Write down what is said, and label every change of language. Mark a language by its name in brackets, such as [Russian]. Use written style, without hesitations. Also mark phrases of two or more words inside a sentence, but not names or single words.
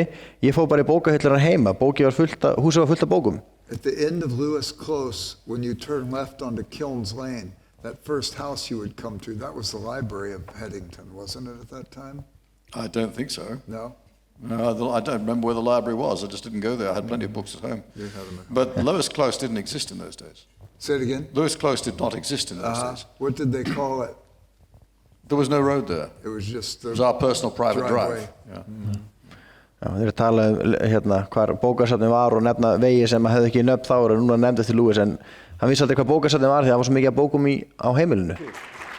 [Icelandic] Ég fór bara í bókahillurnar heima, húsið var fullt af bókum. [English] At the end of Lewis Close, when you turn left onto Kilns Lane, that first house you would come to, that was the library of Headington, wasn't it at that time? I don't think so. No? No, I don't remember where the library was. I just didn't go there. I had plenty of books at home. But Lewis Close didn't exist in those days. Say it again? Lewis Close did not exist in those days. What did they call it? There was no road there. It was just the It was our personal private driveway. drive. Yeah. [Icelandic] Já, þeir tala hvar bókasafnið var og nefna vegi sem hefði ekki nöfn þá og núna nefndi eftir Lewis en hann vissi aldrei hvað bókasafnið var því það var svo mikið af bókum á heimilinu.